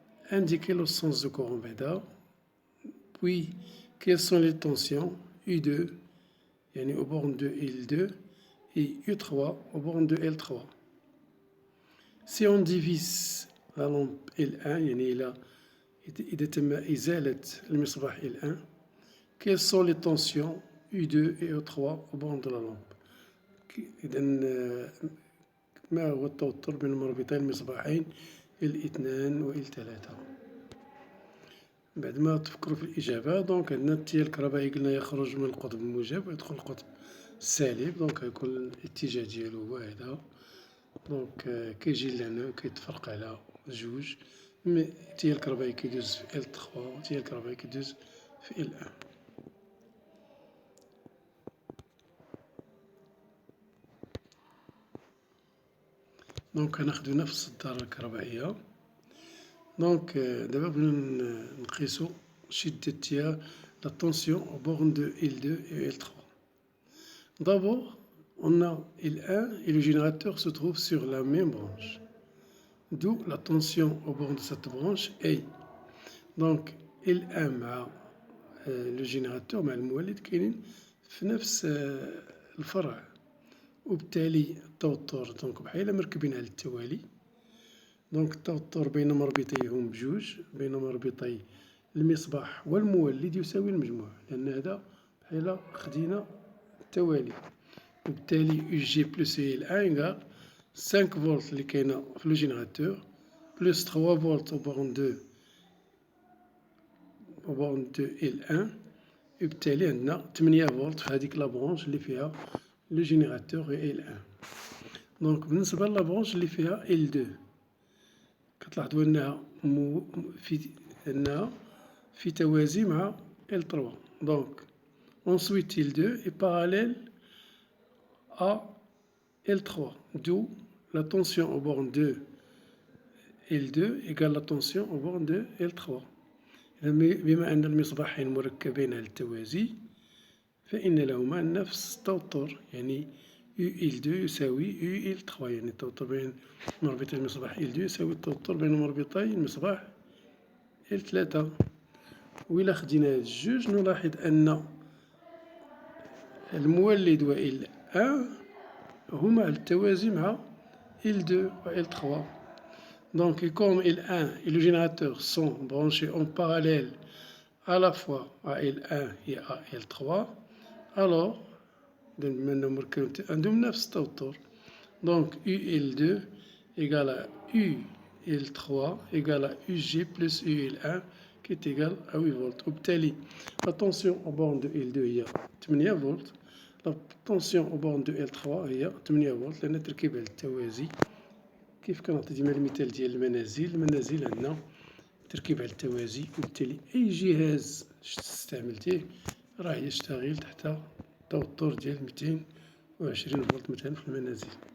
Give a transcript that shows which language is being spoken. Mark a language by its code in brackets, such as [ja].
[fr] indiquer le sens de courant بعدا. puis quelles sont les tensions U2 يعني au borne de L2 et U3 au borne de L3. si on divise la lampe L1 [ar] يعني إذا تم إزالة المصباح L1 [fr] quelles sont les tensions U2 et U3 au borne de la lampe. [ar] إذا ما هو التوتر بين مربطي المصباحين L2 و L3. بعد ما تفكروا في الإجابة دونك عندنا التيار الكهربائي قلنا يخرج من القطب الموجب ويدخل القطب السالب دونك يكون الاتجاه ديالو هو هذا. دونك كيجي لهنا كيتفرق على جوج التيار الكهربائي كيدوز في L3 والتيار الكهربائي كيدوز في L1. دونك غناخدو نفس الدارة الكهربائية. دونك دابا بغينا نقيسو شدة التيار [fr] la tension au borne de L2 et L3. d'abord on a L1 et le générateur se trouve sur la même branche, d'où la tension au borne de cette branche est. [ar] donc L1 مع le générateur مع المولد كاينين في نفس الفرع وبالتالي التوتر دونك بحال مركبين على التوالي. دونك التوتر بين مربطيهم بجوج بين مربطي المصباح والمولد يساوي المجموع لأن هذا بحال خدينا التوالي وبالتالي UG بلس L1 إيكال 5 فولت اللي كاينة في لو جينيراتور بلس 3 فولت [fr] au borne de L1 [ar] وبالتالي عندنا 8 فولت في هذيك لابرونش اللي فيها لو جينيراتور L1. دونك بالنسبة لابرونش اللي فيها L2 كتلاحظوا أنها في توازي مع L3. [fr] donc ensuite L2 est parallèle à L3 d'où la tension au borne de L2 égale la tension au borne de L3. [ar] بما أن المصباحين مركبين على التوازي فإن لهما نفس التوتر يعني UL2 يساوي UL3 يعني التوتر بين مربطي المصباح L2 يساوي التوتر بين مربطي المصباح L3. وإلا خدينا هاد الجوج نلاحظ أن المولد و L1 هما على التوازي مع L2 و L3. [fr] donc comme L1 et le générateur sont branchés en parallèle à la fois à L1 et à L3 alors [ar] عندهم نفس التوتر. [fr] donc UL2 égale à L3 égale à UG plus UL1 qui est égal à 8 volts. وبالتالي la tension au borne de L2 [ar] هي 8 فولت. [fr] la tension au borne de L3 [ar] هي 8 فولت لأن تركيب على التوازي. كيف كنعطي ديما المثال ديال المنازل عندنا تركيب على التوازي، وبالتالي أي جهاز استعملتيه راه يشتغل تحت توتر ديال 220 فولت مثلا في المنازل.